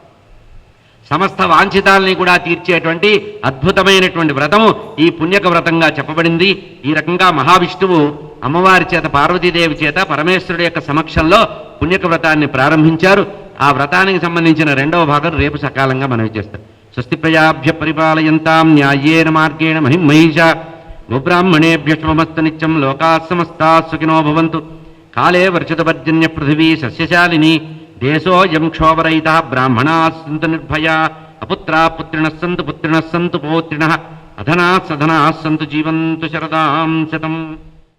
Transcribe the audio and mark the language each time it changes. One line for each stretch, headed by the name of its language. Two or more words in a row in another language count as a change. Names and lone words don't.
Telugu: సమస్త వాంఛితాలని కూడా తీర్చేటువంటి అద్భుతమైనటువంటి వ్రతము ఈ పుణ్యక వ్రతంగా చెప్పబడింది. ఈ రకంగా మహావిష్ణువు అమ్మవారి చేత, పార్వతీదేవి చేత పరమేశ్వరుడు యొక్క సమక్షంలో పుణ్యక వ్రతాన్ని ప్రారంభించారు. ఆ వ్రతానికి సంబంధించిన 2వ భాగం రేపు సకాలంగా మనం చేస్తాం.
Sanskrit: స్వస్తి ప్రజాభ్య పరిపాలయంతాం న్యాయేన మార్గేణ మహిమహీషా గోబ్రాహ్మణేభ్య శుభమస్తు నిత్యం. లోకాः సమస్తాः సుఖినో భవంతు. కాలే వర్షితపర్జన్య పృథివీ సస్యశాలిని. దేశోऽयं క్షోభరహితः బ్రాహ్మణాः సంతు నిర్భయాः. అపుత్రాः పుత్రిణः సంతు, పుత్రిణः సంతు పౌత్రిణः. అధనాः సధనాः సంతు, జీవంతు శరదాం శతం.